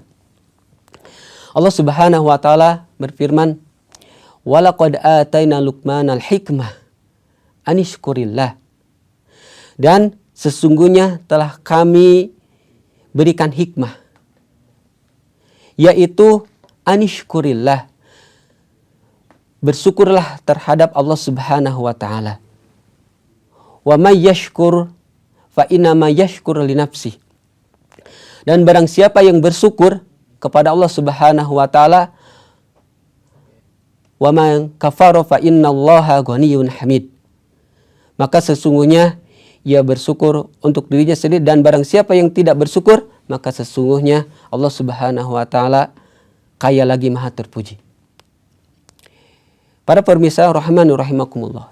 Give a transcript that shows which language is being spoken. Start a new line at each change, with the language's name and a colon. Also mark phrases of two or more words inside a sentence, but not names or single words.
Arabic: الله سبحانه وتعالى berfirman, "ولقد آتينا لقمان الحكمة أن اشكر لله."
Indonesian: Dan sesungguhnya telah kami berikan hikmah, yaitu anishkurillah. Bersyukurlah terhadap Allah
Arabic: سبحانه وتعالى. ومن يشكر فإنما يشكر لنفسه.
Indonesian: Dan barang siapa yang bersyukur kepada Allah
Arabic: سبحانه وتعالى, ومن كفر فإن الله غني حميد.
Indonesian: Maka sesungguhnya ia bersyukur untuk dirinya sendiri, dan barang siapa yang tidak bersyukur, maka sesungguhnya Allah
Arabic: سبحانه وتعالى
Indonesian: kaya lagi maha terpuji. Para pemirsa
Arabic: رحمني رحمكم الله.